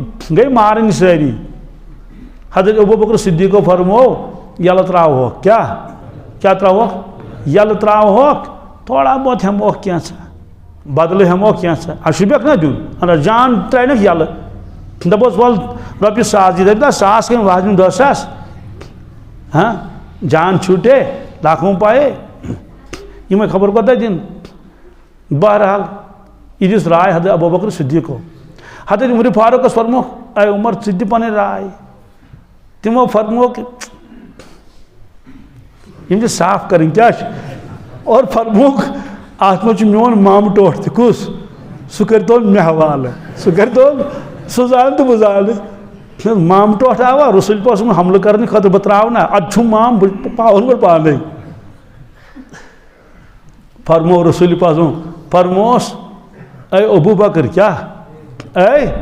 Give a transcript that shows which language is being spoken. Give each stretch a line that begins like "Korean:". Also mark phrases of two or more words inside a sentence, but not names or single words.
Kashmiri: گٔے مارٕنۍ سٲری حضرت ابوبکر صدیقو فرمو یلہٕ ترٛاوہوکھ کیاہ ترٛاوہوکھ یلہٕ ترٛاوہوکھ تھوڑا بہت ہٮ۪موکھ کینٛژھا بدلہٕ ہٮ۪موکھ کینٛژھا اَسہِ شوٗبیکھ نا دیُن جان ترٛاونکھ یلہٕ دپوس وَل رۄپیہِ 1,000 دِ دپہِ نا 1,000 کٔمۍ وَہدِم 10,000 ہاں
Urdu: جان چھوٹے لاکھوں پائے
Kashmiri: یِمے خبر کوتاہ دِنۍ بہرحال یہِ دِژ راے حضرت ابوبکر صدیقو حضرت عمر فاروقس فرموکھ اے عمر ژٕ دِ پنٕنۍ راے تِمو فرموکھ یِم چھِ صاف کرٕنۍ کیاہ چھِ اور فرموکھ اتھ منٛز چھُ میون مامہٕ ٹوٹھ تہِ کُس سُہ کٔرۍتون مےٚ حوالہٕ سُہ کٔرۍتون سُہ زانہٕ تہٕ بہٕ زانہٕ مامہٕ ٹوٹھ آوا رسول پاک صٲبُن حملہٕ کرنہٕ خٲطرٕ بہٕ ترٛاوٕ نا اَدٕ چھُم مام بہٕ پاوَن گۄڈٕ پانے فرمو رسول پاک صٲبن فرموس اے ابو بکر کیاہ اے